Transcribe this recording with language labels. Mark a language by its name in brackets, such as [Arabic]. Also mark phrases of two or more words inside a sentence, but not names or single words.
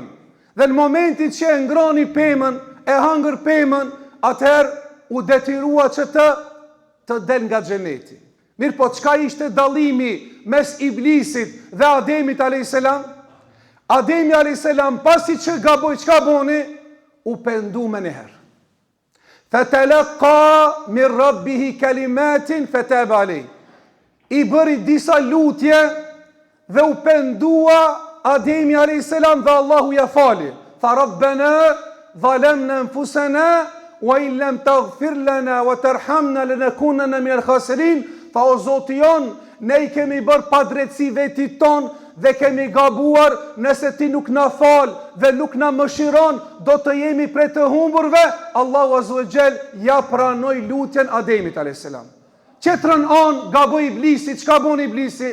[Albanian] Dhe në momentin që e ngroni pemën, e hangër pemën, atëherë u detyrua që të del nga xheneti. Mirë po, çka ishte dallimi mes Iblisit dhe Ademit a.s. Ademi a.s. pasi që gaboj, çka boni? U pendu me njëherë. [Arabic] فتلقى من ربه كلمات فتاب عليه. [Albanian] I bëri disa lutje dhe u pendua Ademi a.s. dhe Allahu ja fali. [Arabic] Tha ربنا ظلمنا أنفسنا وإن لم تغفر لنا وترحمنا لنكونن من الخاسرين. [Albanian] Tha o Zoti jon, ne I kemi bërë padrejtësi vetit ton dhe kemi gabuar, nëse ti nuk na fal dhe nuk na mëshiron, do të jemi prej të humburve. Allahu [Arabic] عز وجل [Albanian] ja pranoi lutjen Ademit a.s. Qetrën anë gaboi Iblisi, çka bën Iblisi?